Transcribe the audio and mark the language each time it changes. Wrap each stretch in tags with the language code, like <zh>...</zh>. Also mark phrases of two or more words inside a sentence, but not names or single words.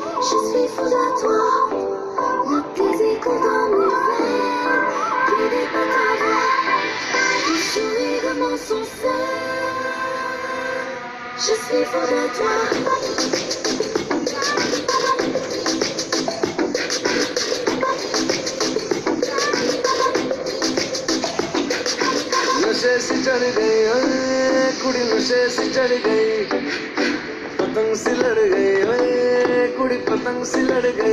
<fr>Je suis fou de toi, le plaisir coule dans mes veines, guidé par ta voix, le sourire de mon sincère. Je suis fou de toi.</fr> <hi>नशे से चढ़ गई ओए कुड़ी, नशे से चढ़ गई, पतंग से लड़ गई ओए कुड़ी, पतंग से लड़ गई।</hi>